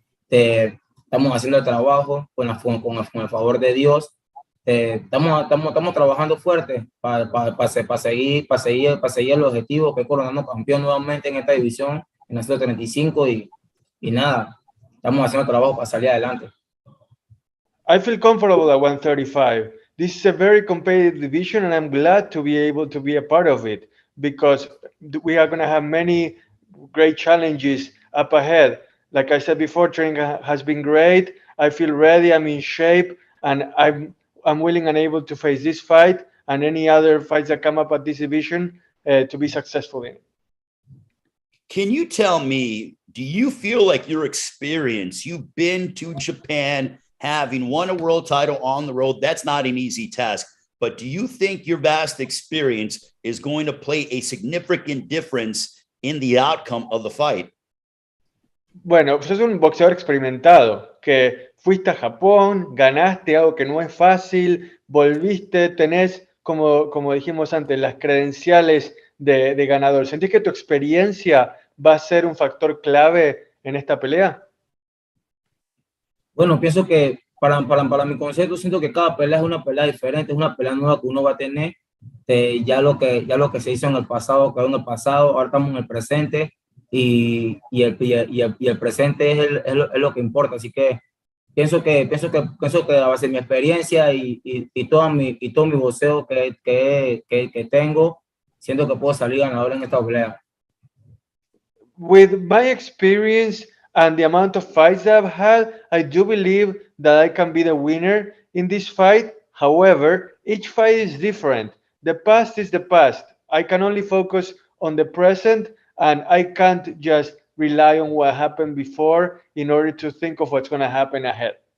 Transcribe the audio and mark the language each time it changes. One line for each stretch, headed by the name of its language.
Spanish: Estamos haciendo el trabajo con el favor de Dios. Estamos trabajando fuerte para seguir el objetivo, que es coronarnos campeón nuevamente en esta división, en la 135, y nada, estamos haciendo trabajo para salir adelante.
English: I feel comfortable at 135. This is a very competitive division, and I'm glad to be able to be a part of it because we are going to have many great challenges up ahead. Like I said before, training has been great. I feel ready. I'm in shape, and I'm willing and able to face this fight and any other fights that come up at this division to be successful in. Can you tell me, do you feel like your experience, you've been to Japan, having won a world title on the road, that's not an easy task, but do you think your vast experience is going to play a significant difference in the outcome of the fight?
Spanish: Bueno, sos un boxeador experimentado, que fuiste a Japón, ganaste algo que no es fácil, volviste, tenés, como dijimos antes, las credenciales de ganador. ¿Sentís que tu experiencia va a ser un factor clave en esta pelea? Bueno, pienso que para mi concepto, siento que cada pelea es una pelea diferente, es una pelea nueva que uno va a tener. Ya lo que se hizo en el pasado quedó en el pasado, ahora estamos en el presente y el presente es lo que importa. Así que pienso que a base de mi experiencia y todo mi boxeo que tengo, siento que puedo salir ganador en esta pelea.
English: With my experience and the amount of fights that I've had, I do believe that I can be the winner in this fight. However, each fight is different. The past is the past. I can only focus on the present, and I can't just rely on what happened before in order to think of what's going to happen ahead.